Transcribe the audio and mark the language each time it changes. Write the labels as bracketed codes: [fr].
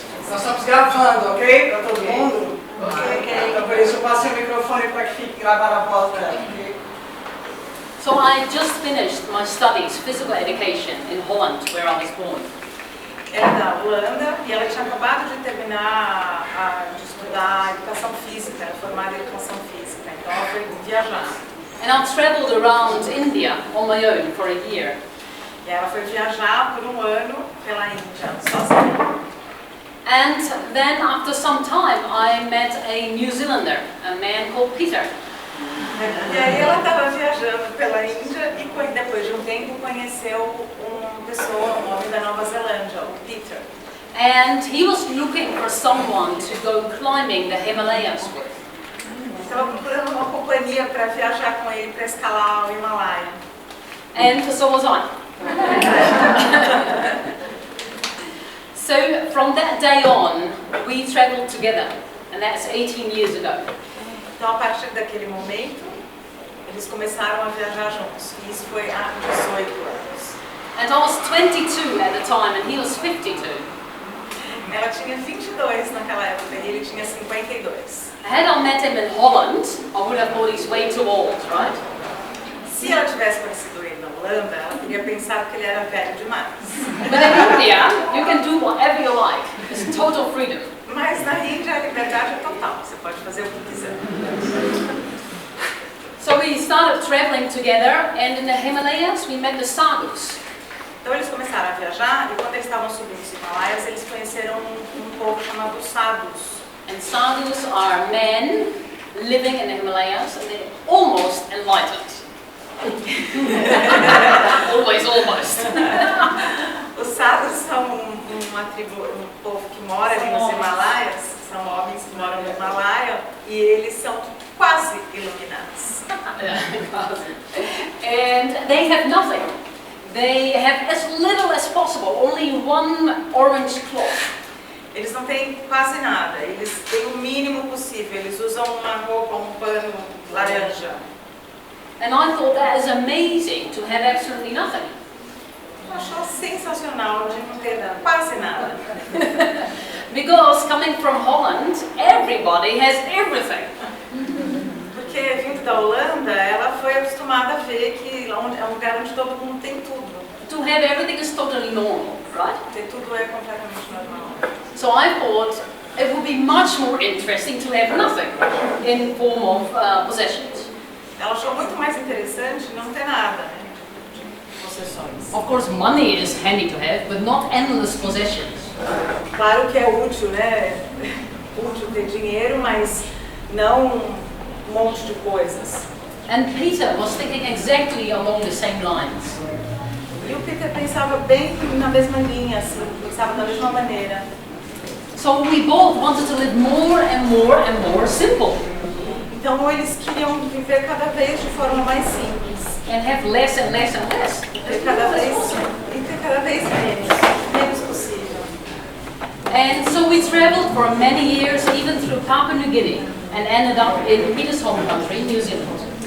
[pt] Nós estamos gravando, ok? Para todo mundo? Ok. Então por isso eu passei o microfone para que fique gravado a voz dela, ok? [en] So I just finished my studies, physical education, in Holland, where I was born. [pt] Era da Holanda e ela tinha acabado de terminar de estudar educação física, era formada em educação física, então ela foi viajar. [en] And I traveled around India on my own for a year. [pt] E ela foi viajar por um ano pela Índia, sozinha. [en] And then after some time I met a New Zealander, a man called Peter. [pt] E aí ela estava viajando pela Índia e depois de um tempo conheceu uma pessoa, um homem da Nova Zelândia, o Peter. [en] And he was looking for someone to go climbing the Himalayas with. [pt] Estava procurando uma companhia para viajar com ele para escalar o Himalaia. [en] And so was I. So from that day on, we traveled together, and that's 18 years ago. [pt] Então a partir daquele momento, eles começaram a viajar juntos. E isso foi há 18 anos. [en] And I was 22 at the time, and he was 52. [pt] Ela tinha 22 naquela época e ele tinha 52. [en] Had I met him in Holland, I would have thought he's way too old, right? [pt] Se ela tivesse conhecido ele na Holanda, ela teria pensado que ele era velho demais. [en] But in India, you can do whatever you like. It's total freedom. [pt] Mas na Índia a liberdade é total, você pode fazer o que quiser. [en] So we started traveling together, and in the Himalayas we met the sadhus. [pt] Então eles começaram a viajar e quando eles estavam subindo os Himalaias, eles conheceram um povo chamado sadhus. [en] And sadhus are men living in the Himalayas, and they're almost enlightened. Almost. [pt] Os sadhus são uma tribo, um povo que mora ali nos Himalaias, são homens que moram no Himalaia e eles são quase iluminados. [en] And they have nothing. They have as little as possible, only one orange cloth. [pt] Eles não têm quase nada, eles têm o mínimo possível, eles usam uma roupa, um pano laranja. [en] And I thought that is amazing to have absolutely nothing. [pt] Eu acho sensacional de não ter quase nada. [en] Because coming from Holland, everybody has everything. [pt] Porque vindo da Holanda, ela foi acostumada a ver que é um lugar onde todo mundo tem tudo. [en] To have everything is totally normal, right? [pt] Ter tudo é completamente normal. [en] So I thought it would be much more interesting to have nothing in form of possessions. [pt] Ela achou muito mais interessante não ter nada, né, de possessões. [en] Of course, money is handy to have, but not endless possessions. [pt] Claro que é útil, né? Útil ter dinheiro, mas não um monte de coisas. [en] And Peter was thinking exactly along the same lines. [pt] E o Peter pensava bem na mesma linha, assim, pensava da mesma maneira. [en] So we both wanted to live more and more and more simple [pt] Então eles queriam viver cada vez de forma mais simples. [en] and have less and less and less. [pt] Ter cada vez menos possível. [en] And so we traveled for many years, even through Papua New Guinea, and ended up in Peter's home country, New Zealand.